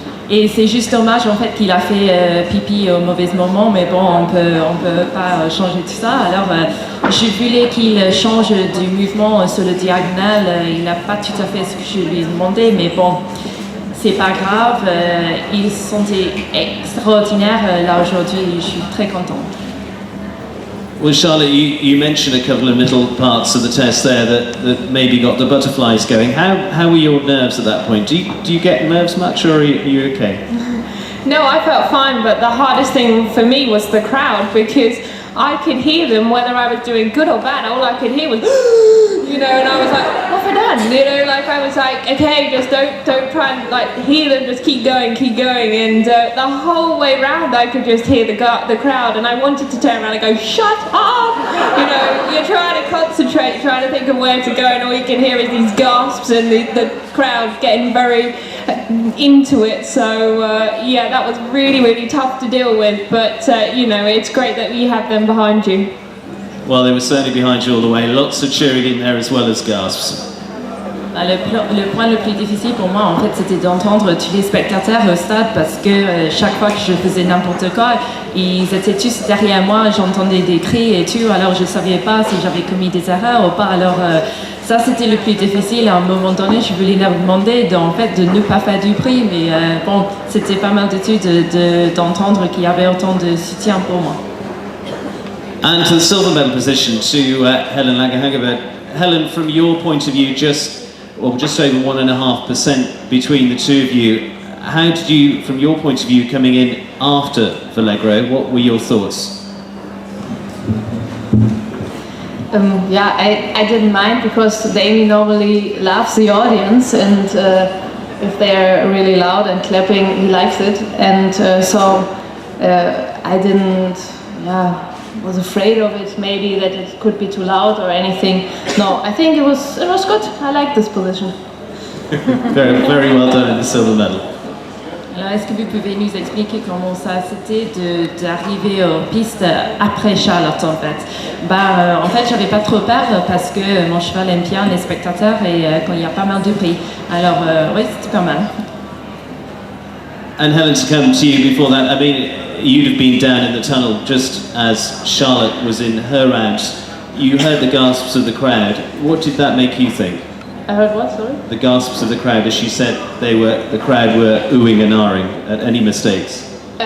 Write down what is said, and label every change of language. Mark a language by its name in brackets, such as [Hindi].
[French] Et c'est juste dommage en fait qu'il a fait pipi au mauvais moment, mais bon, on peut pas changer tout ça. Alors je voulais qu'il change du mouvement sur le diagonal. Il n'a pas tout à fait ce que je lui ai demandé, mais bon, c'est pas grave. Ils sont extraordinaires là aujourd'hui. Je suis très contente. [English] Well, Charlotte, you mentioned a couple of little parts of the test there that maybe got the butterflies going. How were your nerves at that point? Do you get nerves much, or are you okay? No, I felt fine, but the hardest thing for me was the crowd, because I could hear them whether I was doing good or bad. All I could hear was, you know, and I was like, what have I done? You know, like I was like, okay, just don't try and like hear them, just keep going. And the whole way round, I could just hear the crowd, and I wanted to turn around and go, shut up! You know, you're trying to concentrate, trying to think of where to go, and all you can hear is these gasps and the crowd getting very into it. So yeah, that was really, really tough to deal with, but you know, it's great that we have them behind you. Well, they were certainly behind you all the way. Lots of cheering in there as well as gasps. [French] Le point le plus difficile pour moi, en fait, c'était d'entendre tous les spectateurs au stade, parce que chaque fois que je faisais n'importe quoi, ils étaient tous derrière moi, j'entendais des cris et tout, alors je ne savais pas si j'avais commis des erreurs ou pas. Alors ça, c'était le plus difficile. À un moment donné, je voulais leur demander de ne pas faire du prix, mais bon, c'était pas mal d'entendre qu'il y avait autant de soutien pour moi. [English] And to the silver medal position to Helen Hagberg. Helen, from your point of view, just over 1.5% between the two of you. How did you, from your point of view, coming in after Vallegro, what were your thoughts? Yeah, I didn't mind, because Damien normally loves the audience, and if they're really loud and clapping, he likes it, and so I didn't, was afraid of it, maybe that it could be too loud or anything. No, I think it was good. I like this position. Very, very well done in the silver medal. [French] Alors, est-ce que vous pouvez nous expliquer comment ça c'était d'arriver aux pistes après Charlotte en fait? En fait, j'avais pas trop peur parce que mon cheval aime bien les spectateurs et quand il y a pas mal de prix. Alors, oui, c'était pas mal. [English] And Helen, to come to you before that, I mean, you'd have been down in the tunnel just as Charlotte was in her round. You heard the gasps of the crowd. What did that make you think? I heard what, sorry? The gasps of the crowd, as she said, the crowd were oohing and ahhing at any mistakes.